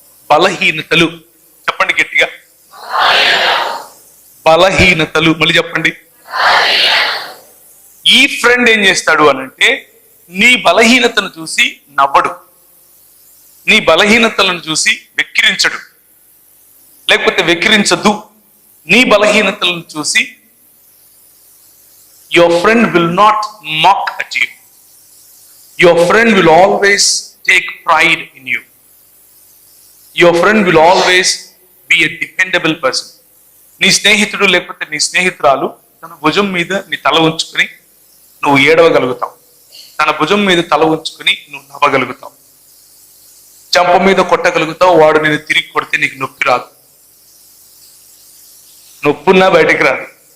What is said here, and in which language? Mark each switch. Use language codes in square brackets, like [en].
[te] బలహీనతలు చెప్పండి గట్టిగా, బలహీనతలు. మళ్ళీ చెప్పండి. ఈ ఫ్రెండ్ ఏం చేస్తాడు అనంటే, నీ బలహీనతను చూసి నవ్వడు, నీ బలహీనతలను చూసి వెక్కిరించడు, లేకపోతే వెక్కిరించదు. నీ బలహీనతలను చూసి [en] your friend will not mock at you. Your friend will always take pride in you. Your friend will always be a dependable person. [te] నీ స్నేహితుడు లేకపోతే నీ స్నేహితురాలు తన భుజం మీద నీ తల ఉంచుకుని నువ్వు ఏడవగలుగుతావు, తన భుజం మీద తల ఉంచుకుని నువ్వు నవ్వగలుగుతావు, చంప మీద కొట్టగలుగుతావు. వాడు నేను తిరిగి కొడితే నీకు నొప్పి రాదు, నొప్పున్నా బయటికి రాదు.